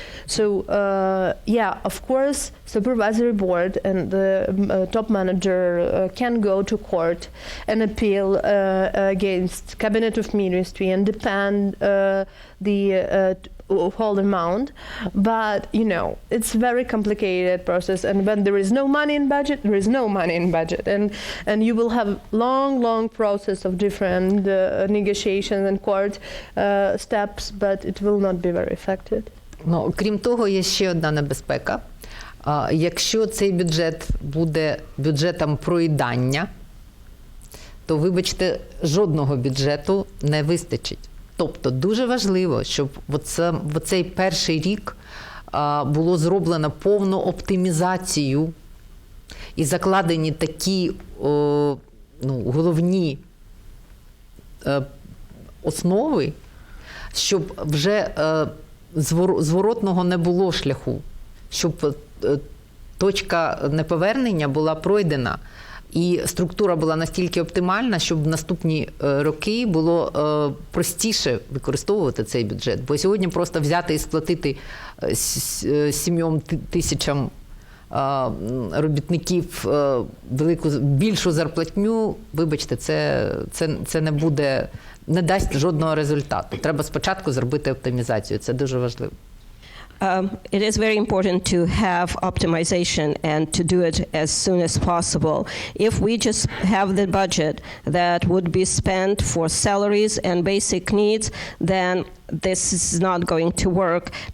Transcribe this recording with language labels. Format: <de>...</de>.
<en>So, of course, supervisory board and the top manager can go to court and appeal against cabinet of ministry and demand the whole amount, but it's very complicated process, and when there is no money in budget, there is no money in budget, and you will have long process of different negotiations and court steps, but it will not be very effective.</en> <uk>Крім того, є ще одна небезпека. Якщо цей бюджет буде бюджетом проїдання, то, вибачте, жодного бюджету не вистачить. Тобто дуже важливо, щоб в цей перший рік було зроблено повну оптимізацію і закладені такі головні основи, щоб вже зворотного не було шляху, щоб точка неповернення була пройдена. І структура була настільки оптимальна, щоб в наступні роки було простіше використовувати цей бюджет. Бо сьогодні просто взяти і сплатити 7 тисячам робітників більшу зарплатню, вибачте, це не дасть жодного результату. Треба спочатку зробити оптимізацію. Це дуже важливо.</uk> <en>It is very important to have optimization and to do it as soon as possible. If we just have the budget that would be spent for salaries and basic needs, then this is not going to work.</en>